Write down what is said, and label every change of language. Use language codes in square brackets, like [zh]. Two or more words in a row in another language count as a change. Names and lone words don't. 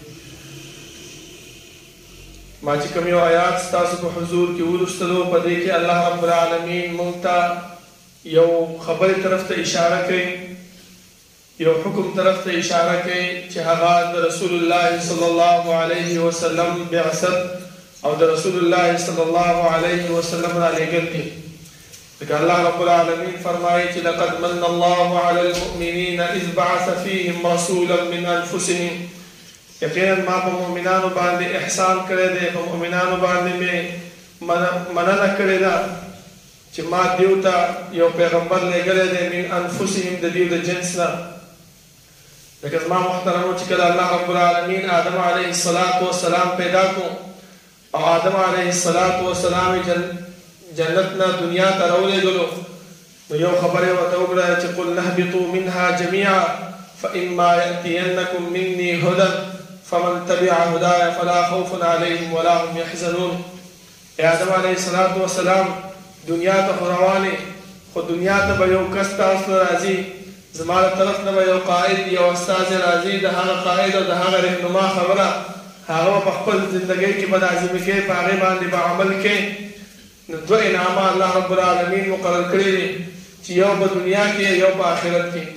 [ps] ما چې کوم یو آیات ستاسو په حضور کې ولوستلو په دې کې [ar] الله رب العالمین [ps] موږ ته یو خبرې طرف ته اشاره کوي، یو حکم طرف ته اشاره کوي چې هغه د [ar] رسول الله صلی الله علیه وسلم [ps] بعثت او د [ar] رسول الله صلی الله علیه وسلم [ps] را لېږل دي. ځکه [ar] الله رب العالمین [ps] فرمایي چې [ar] لقد من الله علی المؤمنین اذ بعث فیهم رسولا من انفسهم. [ps] یقینا ما په مؤمنانو باندې احسان کړی دی، په مؤمنانو باندې مې مننه کړې ده چې ما دیو ته یو پیغمبر لېږلی دی [ar] من انفسهم [ps] د دیو د جنس نه. لکه زما محترمو چې کله [ar] الله رب العالمین [ps] آدم [ar] علیه السلام [ps] پیدا کو او آدم [ar] علیه السلام [ps] جنت نه دنیا ته راولېږلو نو یو خبره ورته وکړه چې [ar] قل نهبطوا منها جميعا فإما يأتينكم مني هدى فمن تبع هداي فلا خوف عليهم ولا هم يحزنون. [ps] آدم [ar] علیه السلام [ps] دنیا ته روانې خو دنیا ته به یو کس تاسو راځي، زما له طرف نه به یو قائد یو استاذ راځي، د هغه قائد او د هغه رهنما خبره هغه په خپل زندګۍ کې به لازمي کوي، په هغې باندې به عمل کوي. نو دوه انعامه [ar] الله رب العالمین [ps] مقرر کړي دي چې یو په دنیا کې یو په آخرت کې.